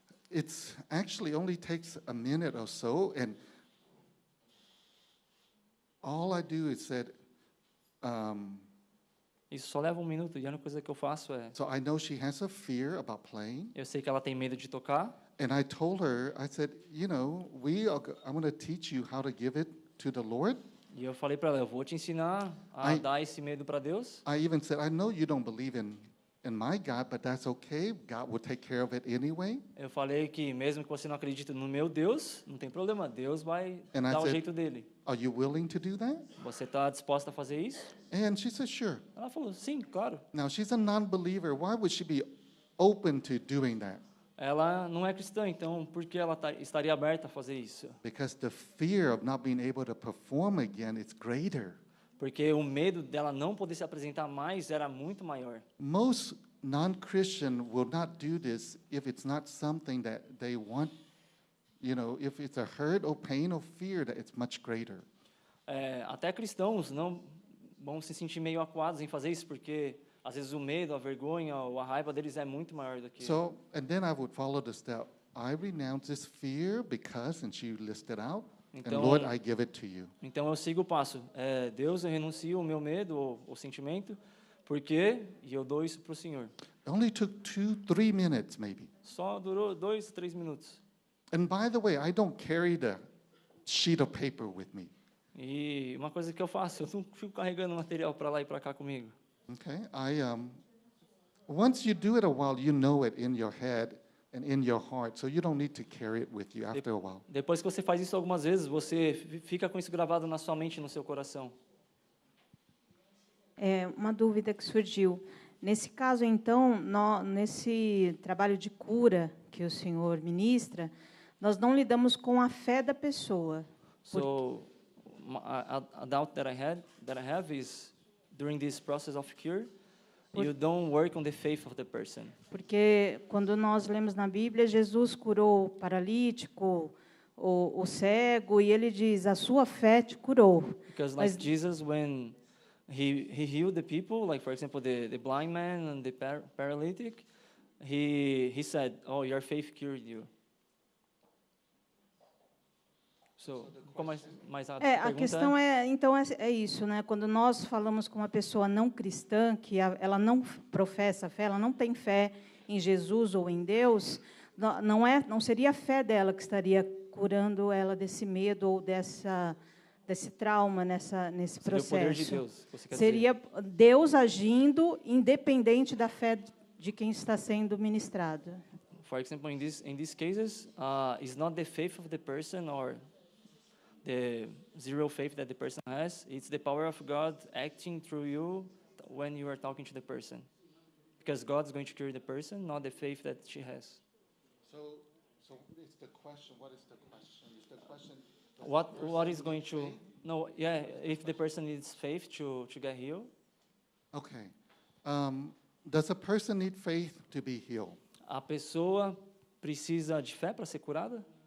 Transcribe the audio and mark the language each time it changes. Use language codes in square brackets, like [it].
[en] It's actually only takes a minute or so, and all I do is said, [pt] Isso só leva 1 minuto e a única coisa que eu faço é, [en] so I know she has a fear about playing, [pt] eu sei que ela tem medo de tocar, [en] and I told her, I said, you know, I'm going to teach you how to give it to the Lord. [pt] e eu falei para ela, eu vou te ensinar a dar esse medo para Deus. [en] I even said, I know you don't believe in my God, but that's okay. God will take care of it anyway. [pt] Eu falei que mesmo que você não acredite no meu Deus, não tem problema, Deus vai [en] And I [pt] dar o [en] said- [pt] jeito dele. [en] Are you willing to do that? [pt] Você está disposta a fazer isso? [en] And she said, sure. [pt] Ela falou, sim, claro. [en] Now, she's a non-believer. Why would she be open to doing that? [pt] Ela não é cristã, então por que ela estaria aberta a fazer isso? [en] Because the fear of not being able to perform again is greater. [pt] Porque o medo dela não poder se apresentar mais era muito maior. [en] Most non-Christian will not do this if it's not something that they want, you know, if it's a hurt or pain or fear that it's much greater. [pt] Até cristãos não vão se sentir meio acuados em fazer isso, porque às vezes o medo, a vergonha ou a raiva deles é muito maior do que... [en] So, and then I would follow the step. I renounce this fear because, and she listed out, and [pt] Então- [en] Lord, I give it to you. [pt] Então eu sigo o passo. Deus, eu renuncio o meu medo ou sentimento, porque e eu dou isso para o Senhor. [en] It only took 2-3 minutes, maybe. [pt] Só durou 2, 3 minutos. [en] And by the way, I don't carry the sheet of paper with me. [pt] E uma coisa que eu faço, eu não fico carregando material para lá e para cá comigo. [en] Okay, once you do it a while, you know it in your head and in your heart, so you don't need to carry it with you after a while. Depois que você faz isso algumas vezes, você fica com isso gravado na sua mente e no seu coração. [pt] Uma dúvida que surgiu. Nesse caso, então, nesse trabalho de cura que o senhor ministra, nós não lidamos com a fé da pessoa. [en] So, a doubt that I have is during this process of cure, you don't work on the faith of the person. [pt] Porque quando nós lemos na Bíblia, Jesus curou o paralítico, o cego, e ele diz: a sua fé te curou. [en] Because like Jesus, when he healed the people, like for example the blind man and the paralytic, he said, "Oh, your faith cured you." [pt] So, mais a A questão então é isso, né? Quando nós falamos com uma pessoa não cristã, que ela não professa fé, ela não tem fé em Jesus ou em Deus, não seria a fé dela que estaria curando ela desse medo ou desse trauma nesse processo. Seria o poder de Deus, você quer seria dizer. Deus agindo independente da fé de quem está sendo ministrado. [en] For example, in these cases, it's not the faith of the person or the zero faith that the person has. It's the power of God acting through you when you are talking to the person. Because God's going to cure the person, not the faith that she has. So it's the question. What is the question? Is the question What is going to... No, yeah, if the person needs faith to get healed. Okay. Does a person need faith to be healed? [pt] A pessoa precisa de fé para ser curada?